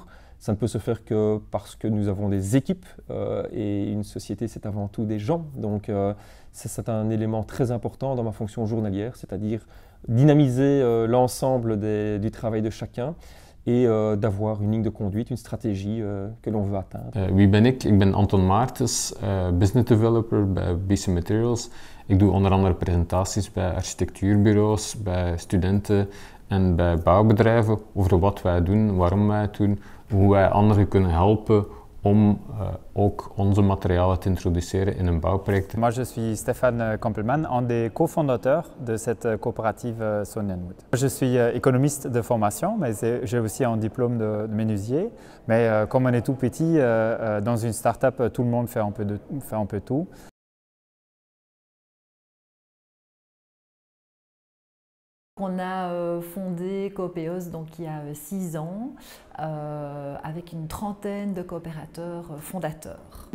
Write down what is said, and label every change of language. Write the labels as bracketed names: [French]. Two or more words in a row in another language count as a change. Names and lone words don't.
[French] Ça ne peut se faire que parce que nous avons des équipes et une société, c'est avant tout des gens. Donc c'est un élément très important dans ma fonction journalière, c'est-à-dire dynamiser l'ensemble du travail de chacun et d'avoir une ligne de conduite, une stratégie que l'on veut atteindre. [Dutch] Wie ben ik? Ik ben Anton Maartens, [English] business developer [Dutch] bij BC Materials. Ik doe onder andere presentaties bij architectuurbureaus, bij studenten en bij bouwbedrijven over wat wij doen, waarom wij het doen, hoe wij anderen kunnen helpen om ook onze materialen te introduceren in een bouwproject. [French] Moi je suis Stéphane Kampelman, un des cofondateurs de cette coopérative Sonian Wood. Je suis économiste de formation, mais j'ai aussi un diplôme de menuisier. Mais comme on est tout petit, dans une start-up, tout le monde fait un peu tout. On a fondé Copeos donc il y a 6 ans avec une trentaine de coopérateurs fondateurs.